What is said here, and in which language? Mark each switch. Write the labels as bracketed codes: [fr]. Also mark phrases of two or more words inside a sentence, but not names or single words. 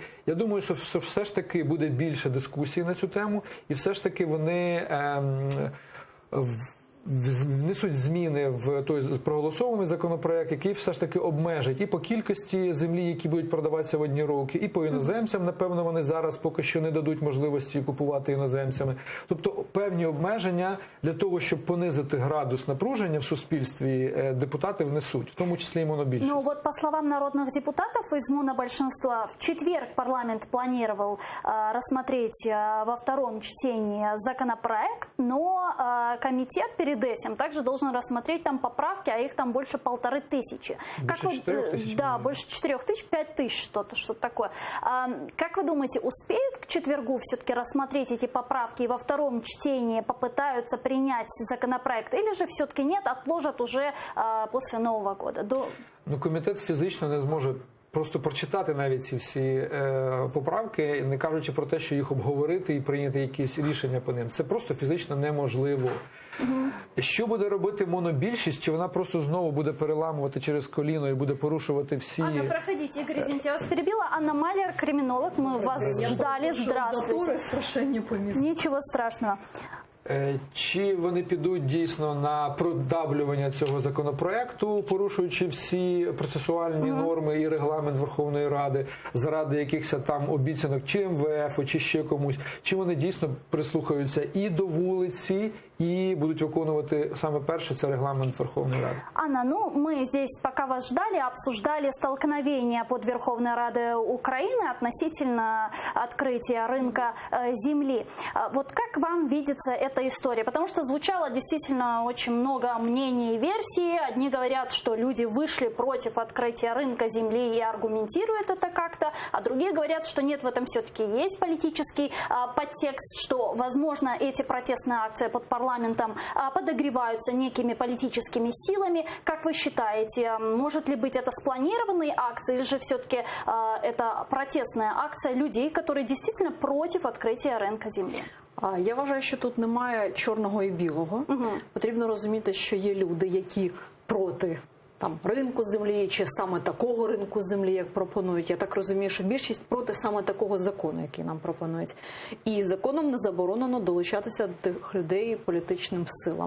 [uk] Я думаю, що все ж таки буде більше дискусій на цю тему, і все ж таки вони внесуть зміни в той проголосований законопроект, який все ж таки обмежить і по кількості землі, які будуть продаватися в одні руки, і по іноземцям, напевно, вони зараз поки що не дадуть можливості купувати іноземцями. Тобто певні обмеження для того, щоб понизити градус напруження в суспільстві, депутати внесуть, в тому числі і монобільшість. [ru] По словам народных депутатов из монобольшинства, в четверг парламент планировал рассмотреть во втором чтении законопроект, но комитет перед этим также должен рассмотреть там поправки, а их там больше 1500. Больше 4000? Да, больше 4000, 5000 что-то такое. Как вы думаете, успеют к четвергу все-таки рассмотреть эти поправки и во втором чтении попытаются принять законопроект, или же все-таки нет, отложат уже после Нового года? [uk] Комітет фізично не зможе просто прочитати навіть ці всі поправки, не кажучи про те, що їх обговорити і прийняти якісь рішення по ним. Це просто фізично неможливо. Що буде робити монобільшість? Чи вона просто знову буде переламувати через коліно і буде порушувати всі... [ru] Анна, проходите, Игорь, извините, я вас перебила. Анна Маляр, криминолог, мы вас ждали. Здравствуйте. Ничего страшного. [uk] Чи вони підуть дійсно на продавлювання цього законопроекту, порушуючи всі процесуальні норми і регламент Верховної Ради, заради якихось там обіцянок чи МВФ, чи ще комусь, чи вони дійсно прислухаються і до вулиці, і будуть виконувати саме перше, це регламент Верховної Ради. [ru] Анна, ну мы здесь, пока вас ждали, обсуждали столкновения под Верховной Радой Украины относительно открытия рынка земли. Вот как вам видится эта история? Потому что звучало действительно очень много мнений и версий. Одни говорят, что люди вышли против открытия рынка земли и аргументируют это как-то, а другие говорят, что нет, в этом все-таки есть политический подтекст, что, возможно, эти протестные акции под парламентом подогреваются некими политическими силами. Как вы считаете, может ли быть это спланированной акцией, или же все-таки это протестная акция людей, которые действительно против открытия [uk] ринку землі? Я вважаю, що тут немає чорного і білого. Потрібно розуміти, що є люди, які проти ринку землі, чи саме такого ринку землі, як пропонують. Я так розумію, що більшість проти саме такого закону, який нам пропонують. І законом не заборонено долучатися до тих людей політичним силам.